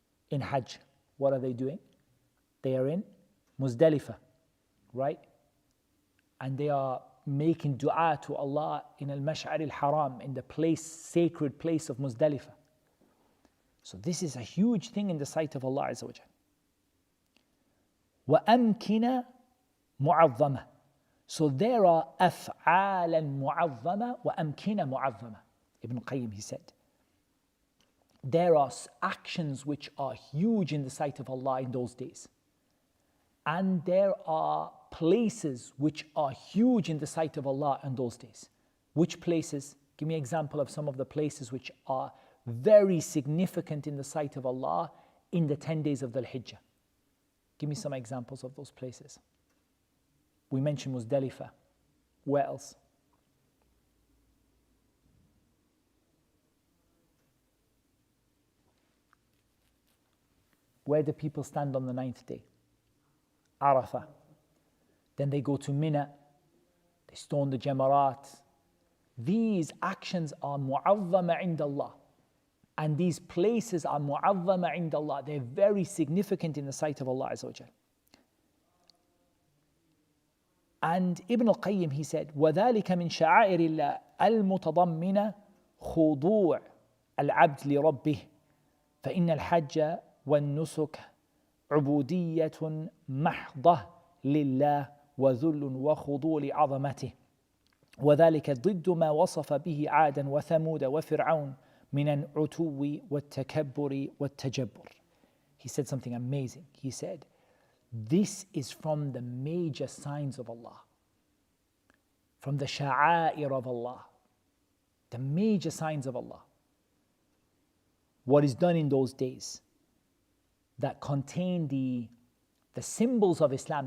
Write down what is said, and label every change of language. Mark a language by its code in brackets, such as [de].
[en] In Hajj, what are they doing? They are in Muzdalifah, right? And they are making dua to Allah in al-Mash'ar al-Haram, in the place, sacred place of Muzdalifah. So this is a huge thing in the sight of Allah Azza wa Jal. [ar] وَأَمْكِنَ مُعَظَّمَةً. [en] So there are [ar] أَفْعَالًا مُعَظَّمَةً وَأَمْكِنَ مُعَظَّمَةً. [en] Ibn Qayyim, he said, there are actions which are huge in the sight of Allah in those days. And there are places which are huge in the sight of Allah in those days. Which places? Give me an example of some of the places which are very significant in the sight of Allah in the 10 days of the Hijjah. Give me some examples of those places. We mentioned Muzdalifah. Where else? Where do people stand on the 9th day? Arafah. Then they go to Mina. They stone the Jamarat. These actions are [ar] mu'azzama inda Allah. [en] And these places are [ar] mu'azzama inda Allah. [en] They're very significant in the sight of Allah Azza wa Jal. And Ibn al-Qayyim, he said, [ar] وَذَلِكَ مِنْ شَعَائِرِ اللَّهِ الْمُتَضَمِّنَ خُضُوعِ الْعَبْدِ لِرَبِّهِ فَإِنَّ الْحَجَّ وَالنُّسُكَ عُبُودِيَّةٌ مَحْضَةٌ لِلَّهِ وَذُلٌّ وَخُضُوعٌ لِعَظَمَتِهِ وذلك ضد ما وصف به عادا وثمود وفرعون من العتو والتكبر والتجبر. [en] He said something amazing. He said, this is from the major signs of Allah, from the sha'air of Allah, the major signs of Allah. What is done in those days that contain the symbols of Islam.